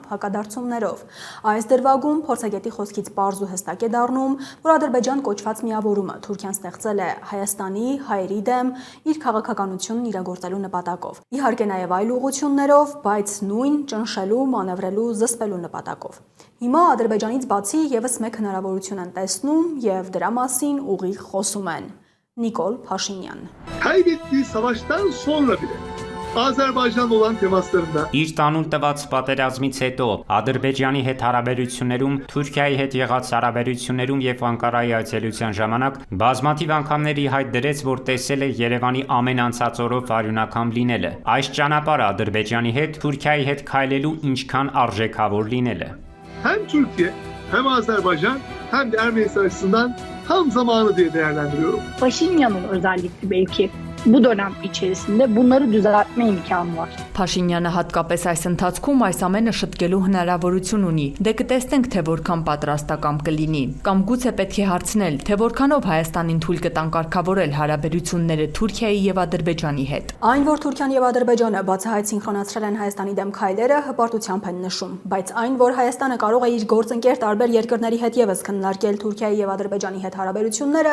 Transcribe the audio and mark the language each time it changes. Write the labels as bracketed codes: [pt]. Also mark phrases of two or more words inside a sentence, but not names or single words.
[hy] հակադարձումներով։ Այս դրվագում փորձագետի խոսքից պարզ ու հստակ է դառնում, որ Ադրբեջան կոչված միավորումը Թուրքիան ստեղծել է Հայաստանի, հայերի դեմ իր քաղաքականությունն իրագործելու նպատակով։ Իհարկե նաև այլ ուղղություններով, բայց նույն ճնշելու, մանևրելու, զսպելու նպատակով։ Հիմա Ադրբեջանից բացի եւս մեկ հնարավորություն են տեսնում եւ դրա մասին ուղիղ խոսում են։ Nikol Pashinyan. [tr] Kaybettiği savaştan sonra bile Azerbaycan'la olan temaslarında [hy] իր տանուլ տված պատերազմից հետո Ադրբեջանի հետ հարաբերություններում, Թուրքիայի հետ եղած հարաբերություններում եւ Անկարայի այցելության ժամանակ բազմաթիվ անգամներ ի հայտ դրեց, որ տեսել է Երևանի ամեն անցած օրով արյունակամ լինելը։ Այս ճանապարհը Ադրբեջանի հետ, Թուրքիայի հետ քայլելու ինչքան արժեքավոր լինելը։ [tr] hem Türkiye hem Azerbaycan hem de Ermenistan açısından tam zamanı diye değerlendiriyorum. Paşinyan'ın özellikle belki bu dönem içerisinde bunları düzeltme imkanı var. [hy] Փաշինյանը հատկապես այս ընթացքում այս ամենը շտկելու հնարավորություն ունի։ Դե կտեսնենք, թե որքան պատրաստակամ կլինի։ Կամ գուցե պետք է հարցնել, թե որքանով Հայաստանին թույլ կտան կարգավորել հարաբերությունները Թուրքիայի եւ Ադրբեջանի հետ։ Այն, որ Թուրքիան եւ Ադրբեջանը բացահայտ սինխրոնացրել են Հայաստանի դեմ քայլերը, հպարտությամբ են նշում, բայց այն, որ Հայաստանը կարող է իր գործընկեր տարբեր երկրների հետ եւս քննարկել Թուրքիայի եւ Ադրբեջանի հետ հարաբերությունները,